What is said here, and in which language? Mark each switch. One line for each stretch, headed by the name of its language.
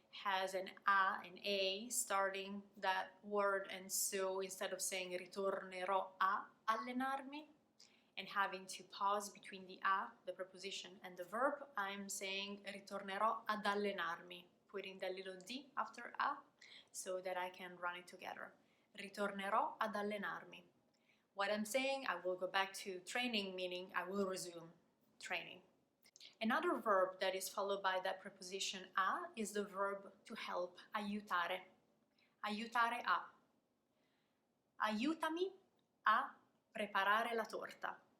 English: has an A starting that word, and so instead of saying
Italian: ritornerò a allenarmi
English: and having to pause between the a, the preposition, and the verb, I'm saying
Italian: ritornerò ad allenarmi,
English: putting the little d after a so that I can run it together.
Italian: Ritornerò ad allenarmi.
English: What I'm saying, I will go back to training, meaning I will resume training. Another verb that is followed by that preposition a is the verb to help, aiutare.
Italian: Aiutare a. Aiutami a preparare la torta.